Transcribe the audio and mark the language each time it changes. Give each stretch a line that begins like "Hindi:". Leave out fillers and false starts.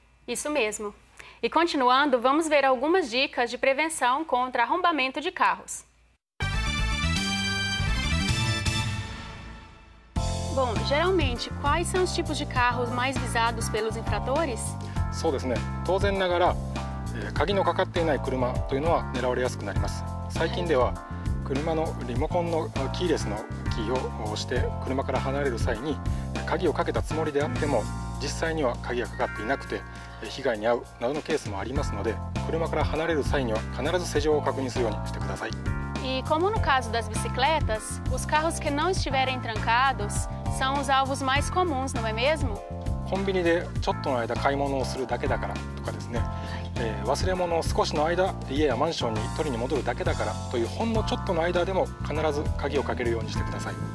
Portuguese: Isso mesmo. E continuando, vamos ver algumas dicas de prevenção contra arrombamento de carros. Bom, geralmente, quais são os tipos de carros mais visados pelos infratores?
Japanese: そうですね。当然ながら、鍵のかかっていない車というのは狙われやすくなります。最近では車のリモコンのキーレスのキーを押して車から離れる際に鍵をかけたつもりであっても実際には鍵がかかっていなくて被害に遭うなどのケースもありますので、車から離れる際には必ず施錠を確認するようにしてください。
Portuguese: E como no caso das bicicletas, os carros que não estiverem trancados são os alvos mais comuns, não é mesmo?
Japanese: コンビニでちょっとの間買い物をするだけだからとかですね、忘れ物を少しの間家やマンションに取りに戻るだけだからというほんのちょっとの間でも必ず鍵をかけるようにしてください。